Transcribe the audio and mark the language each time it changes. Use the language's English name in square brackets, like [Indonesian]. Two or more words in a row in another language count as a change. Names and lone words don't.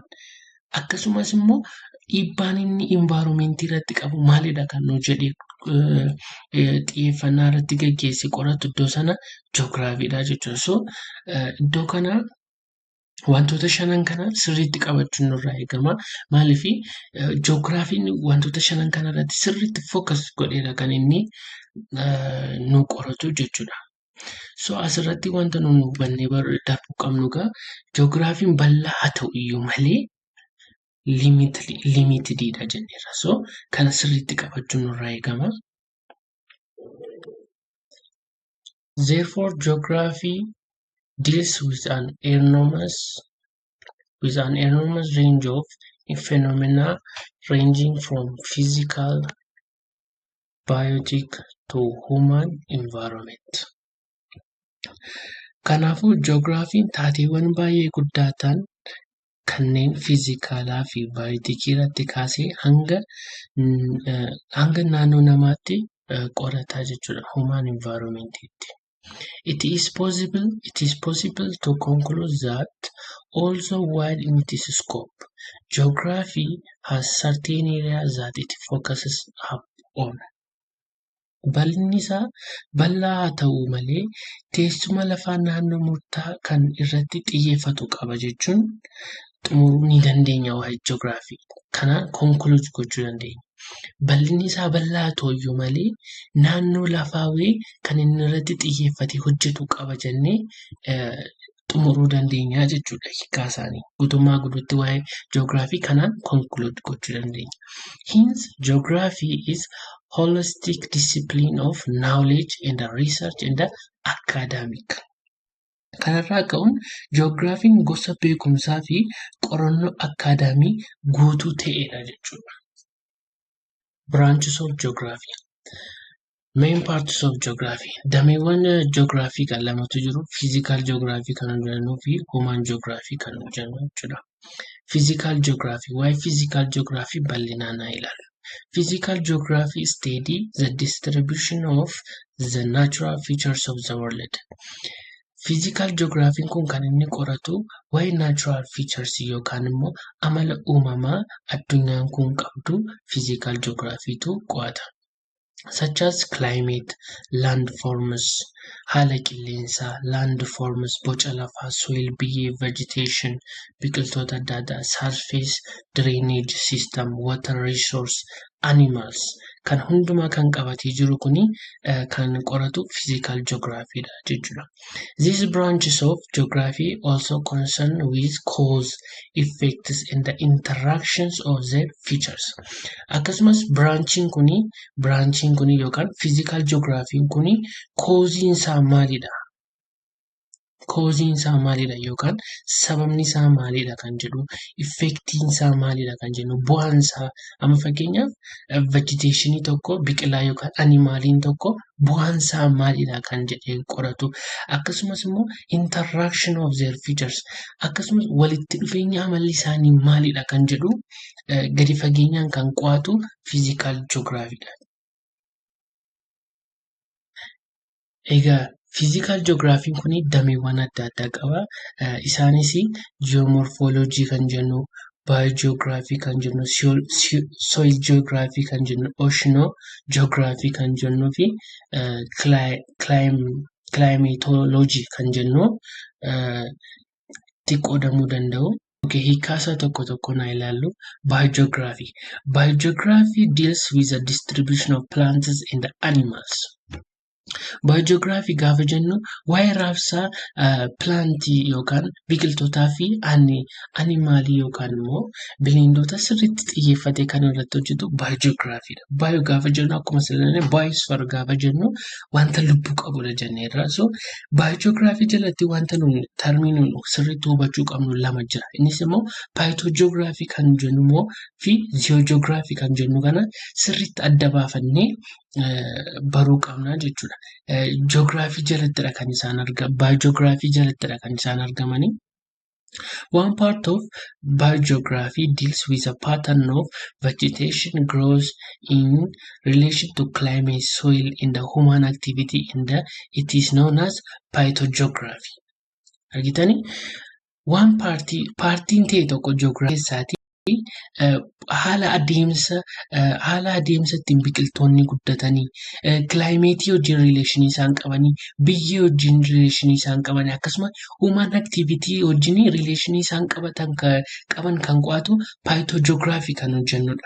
[Oromo] Akkasumas immoo dhiibbaan inni environment irratti qabu maalidha kan nu jedhee xiyyeeffannaa irratti gaggeesse qoratu iddoo sana ji'oogiraafiidha jechuudha. So iddoo kana wantoota shanan kana sirriitti qabachuun nurraa eegama. Maaliif ji'oogiraafiin wantoota shanan kana irratti sirriitti focus godheedha kan inni nu qoratu jechuudha. So asirratti wanta nu hubannee darbuu qabnu egaa ji'oogiraafiin bal'aa haa ta'u iyyuu malee limitedidha jenneerra. So kana sirriitti qabachuun nurraa eegama. [English] Therefore, geography deals with an enormous range of phenomena ranging from physical, biotic to human environment. [Oromo] Kanaafuu ji'oogiraafiin taateewwan baay'ee guddaa ta'an kanneen fiizikaalaa fi baayootikii irratti kaasee hanga naannoo namaatti qorataa jechuudha, [English] human environmentiitti. It is possible to conclude that although wide in its scope, geography has certain areas that it focuses on. [Oromo] Bal'inni isaa bal'aa haa ta'u malee teessuma lafaa naannoo murtaa'aa kan irratti xiyyeeffatu qaba jechuun xumuruu ni dandeenya waa'ee ji'oogiraafii. Kana conclude gochuu dandeenya. Bal'inni isaa bal'aa haa ta'u malee naannoo lafaa kan inni irratti xiyyeeffate hojjetu qaba jennee xumuruu dandeenya jechuudha hiikaa isaanii. Guutummaa guutuutti waa'ee ji'oogiraafii kanaan conclude gochuu dandeenya. [English] Hence, geography is holistic discipline of knowledge and research and academic. [Oromo] Kanarraa ka'uun ji'oogiraafiin gosa beekumsaa fi qorannoo akaadaamii guutuu ta'edha jechuudha. [English] Branches of geography. Main parts of geography. [Oromo] Dameewwan ji'oogiraafii kan lamatu jiru. [English] Physical geography [Oromo] kan jennu fi [English] human geography [Oromo] kan jennu jechuudha. [English] Physical geography. [Oromo] Waa'ee [English] physical geography [Oromo] bal'inaan haa ilaallu. [English] Physical geography study the distribution of the natural features of the world. Physical geography [Oromo] kun kan inni qoratu waa'ee [English] natural features [Oromo] yookaan immoo amala uumamaa addunyaan kun qabdu [English] physical geography [Oromo] tu qo'ata. [English] Such as climate, landforms, [Oromo] haala qilleensaa, landforms, boca lafaa, soil, biyyee, vegetation, biqiltoota adda addaa, [English] surface, drainage system, water resource, animals. [Oromo] Kan hundumaa kan qabatee jiru kuni kan qoratu [English] physical geography [Oromo] dha jechuudha. [English] These branches of geography also concern with cause, effects and the interactions of their features. [Oromo] Akkasumas branching kuni yookaan [English] physical geography [Oromo] kuni causein isaa maalidha? koziin isaa maalidha yookaan sababni isaa maalidha kan jedhu, effektiin isaa maalidha kan jennu, bu'aan isaa amma fakkeenyaaf vegeteeshinii tokko biqilaa yookaan animaaliin tokko bu'aan isaa maalidha kan jedhee qoratu. Akkasumas immoo [English] interaction of their features [Oromo] akkasumas walitti dhufeenya amalli isaanii maalidha kan jedhu gadi fageenyaan kan qo'atu [English] physical geography [Oromo] dha. Egaa [English] physical geography [Oromo] kun dameewwan adda addaa qaba. Isaanis geomorphology kan jennu, biogeography kan jennu, soil geography kan jennu, oceanography kan jennuu fi climatology kan jennu itti qoodamuu danda'u. Hiikkaasa tokko tokko naa ilaallu. [English] Biogeography. Biogeography deals with the distribution of plants and animals. [Oromo] Biogeography gaafa jennu waa'ee raabsaa pilaantii yookaan biqiltootaa fi animaalii yookaan immoo bineeldota sirriitti xiyyeeffatee kan irratti hojjetu biogeography dha. Bio gaafa jennu akkuma sillee biosphere gaafa jennu wanta lubbuu qabudha jenneerra. So biogeography jalatti wanta nuyi termiin sirriitti hubachuu qabnu lama jira. Innis immoo phytogeography kan jennu immoo fi geogeography kan jennu kana sirriitti adda baafannee baruu qabna jechuudha. Geography jalattidha kan isaan biogeography jalattidha kan isaan argamanii. [English] One part of biogeography deals with a pattern of vegetation growth in relation to climate, soil, and the human activity, and it is known as phytogeography. [Oromo] Argitanii? [English] One partiin [Oromo] ta'e tokko geography keessaati haala adeemsa ittiin biqiltoonni guddatanii, kilaayimeetii wajjin rileeshinii isaan qabanii, biyyee wajjin rileeshinii isaan qabanii, akkasumas [English] human activity [Oromo] wajjin rileeshinii isaan qaban kan qo'atu phytogeography kan hojjennudha.